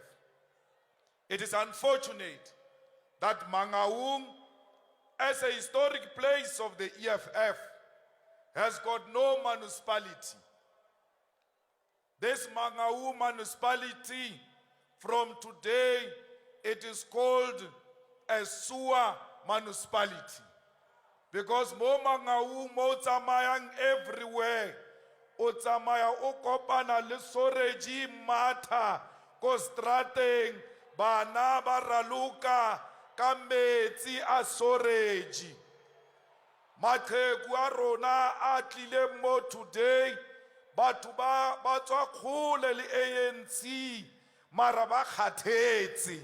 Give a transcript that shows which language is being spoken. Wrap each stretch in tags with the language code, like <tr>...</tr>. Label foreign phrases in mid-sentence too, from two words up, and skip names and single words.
<en>It is unfortunate that Mangaung, as a historic place of the EFF, has got no municipality. This Mangaung municipality, from today, it is called a sewer municipality.</en> <tn>Because mo Mangaung mo tsamayang everywhere, o tsamaya o kopana le soreji matha ko strateng, bana ba raloka ka metsi a soreji. Maqheku a rona a tlile mo today, batho ba tswa kgole le ANC, mara ba kgathetse.</tn>